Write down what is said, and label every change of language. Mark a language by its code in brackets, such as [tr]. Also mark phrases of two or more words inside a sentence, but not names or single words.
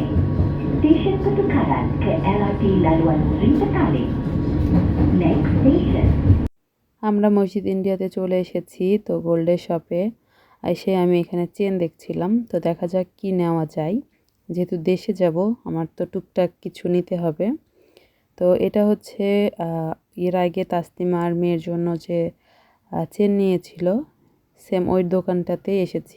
[ms] Stesen pertukaran ke LRT laluan Sri Petaling. [en] Next station. [bn] আমরা মসজিদ ইন্ডিয়াতে চলে এসেছি। তো গোল্ডের শপে এসে আমি এখানে চেন দেখছিলাম। তো দেখা যাক কি নেওয়া যায়। যেহেতু দেশে যাব, আমার তো টুকটাক কিছু নিতে হবে। তো এটা হচ্ছে এর আগে তাসলিমার মেয়ের জন্য যে চেন নিয়েছিল, সেম ওই দোকানটাতেই এসেছি।